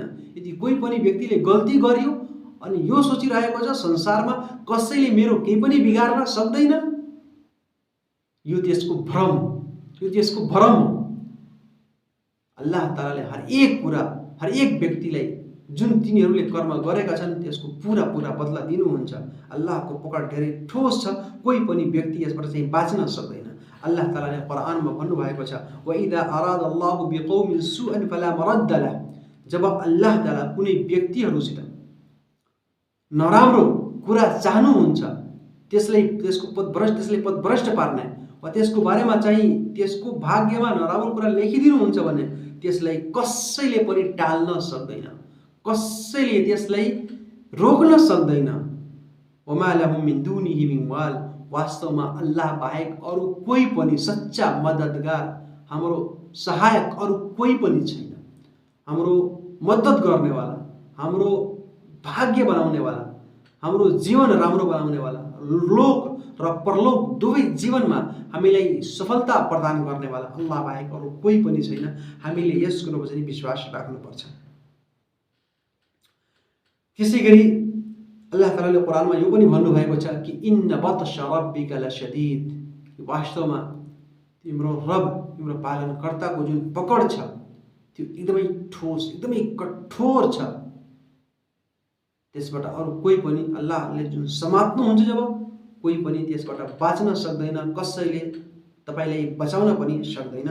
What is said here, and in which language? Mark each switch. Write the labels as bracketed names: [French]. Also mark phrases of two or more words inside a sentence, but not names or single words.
[Nepali] यदि कोही पनि व्यक्तिले गल्ती गर्यो अनि यो सोचिरहेको छ संसारमा कसैले मेरो केही पनि बिगार्न सक्दैन, यो त्यसको भ्रम, यो त्यसको भ्रम हो। अल्लाह तालाले हर एक कुरा, हर एक व्यक्तिलाई जुन तिनीहरूले कर्म गरेका छन् त्यसको पूरा बदला दिनुहुन्छ। अल्लाहको पकड धेरै ठोस छ, कोही पनि व्यक्ति यसबाट चाहिँ बाँच्न सक्दैन। अल्लाह तालाले कुरानमा भन्नुभएको छ, [Arabic] وإذا أراد الله بقوم سوءا فلا مرد له. [Nepali] जब अल्लाह ताला कुनै व्यक्तिहरूसित नराम्रो कुरा चाहनुहुन्छ त्यसलाई पदभ्रष्ट पार्ने वा त्यसको बारेमा चाहिँ त्यसको भाग्यमा नराम्रो कुरा लेखिदिनुहुन्छ भने त्यसलाई कसैले पनि टाल्न सक्दैन, कसैले त्यसलाई रोक्न सक्दैन। [Arabic] وما لهم من دونه من وال. [Nepali] वास्तवमा अल्लाह बाहेक अरू कोही पनि सच्चा मद्दतगार, हाम्रो सहायक अरू कोही पनि छैन। हाम्रो मद्दत गर्नेवाला, हाम्रो भाग्य बनाउनेवाला, हाम्रो जीवन राम्रो बनाउनेवाला, लोक र परलोक दुवै जीवनमा हामीलाई सफलता प्रदान गर्नेवाला अल्लाह बाहेक अरू कोही पनि छैन। हामीले यस कुरोमा चाहिँ विश्वास राख्नुपर्छ। त्यसै गरी अल्लाह तालाले कुरानमा यो पनि भन्नुभएको छ कि [Arabic] إن بطش ربك لشديد. [Nepali] वास्तवमा तिम्रो रब, तिम्रो पालनकर्ताको जुन पकड छ त्यो एकदमै ठोस, एकदमै कठोर छ। त्यसबाट अरू कोही पनि, अल्लाहले जुन समात्नुहुन्छ जब, कोही पनि त्यसबाट बाँच्न सक्दैन, कसैले तपाईलाई बचाउन पनि सक्दैन।